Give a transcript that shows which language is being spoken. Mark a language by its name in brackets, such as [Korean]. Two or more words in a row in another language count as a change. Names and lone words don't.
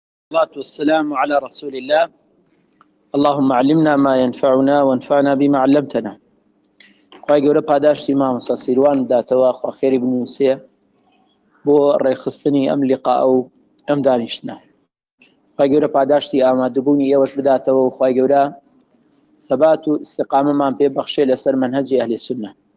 [Arabic] والصلاة والسلام على رسول الله. اللهم علمنا ما ينفعنا وانفعنا بما علمتنا. [Central Kurdish] خواهی گەورە پاداشتی مامۆستا سیروان بداتەوە، خوا خێری بنووسێ بۆ ڕێخستنی ئەم لیقا و ئەم دانیشتنە. خواهی گەورە پاداشتی ئامادەبوونی ئێوەش بداتەوە و خواهی گەورە ثبات و استقامەمان پێ بەخشێ لەسەر منهەجی ئەهلی سونە.